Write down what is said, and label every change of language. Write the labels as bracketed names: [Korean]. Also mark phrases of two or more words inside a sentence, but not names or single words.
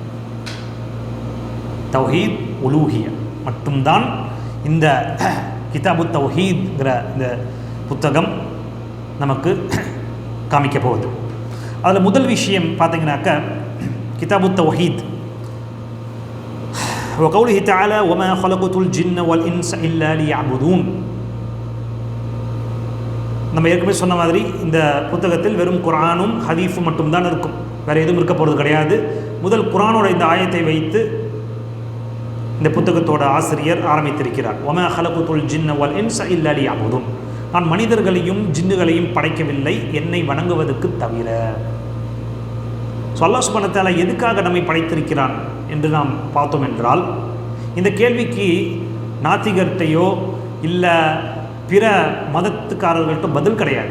[Arabic] توحيد الألوهية [Tamil] மட்டும்தான் இந்த கிதாபு தௌஹீத்ங்கிற இந்த புத்தகம் நமக்கு காமிக்க போகுது. அதில் முதல் விஷயம் பார்த்தீங்கன்னாக்க, கிதாபு தௌஹீத் [Arabic] وقوله تعالى وما خلقت الجن والإنس إلا ليعبدون. [Tamil] நம்ம ஏற்கனவே சொன்ன மாதிரி இந்த புத்தகத்தில் வெறும் குர்ஆனும் ஹதீஸும் மட்டும்தான் இருக்கும், வேறு எதுவும் இருக்க போகிறது கிடையாது. முதல் குர்ஆனோட இந்த ஆயத்தை வைத்து இந்த புத்தகத்தோட ஆசிரியர் ஆரம்பித்திருக்கிறார். [Arabic] وما خلقت الجن والإنس إلا ليعبدون. [Tamil] நான் மனிதர்களையும் ஜின்னுகளையும் படைக்கவில்லை என்னை வணங்குவதற்கு தவிர. [Arabic] الله سبحانه وتعالى [Tamil] எதுக்காக நம்மை படைத்திருக்கிறான் என்று நாம் பார்த்தோம் என்றால், இந்த கேள்விக்கு நாத்திகர்கிட்டையோ இல்லை பிற மதத்துக்காரர்கள்ட்ட பதில் கிடையாது.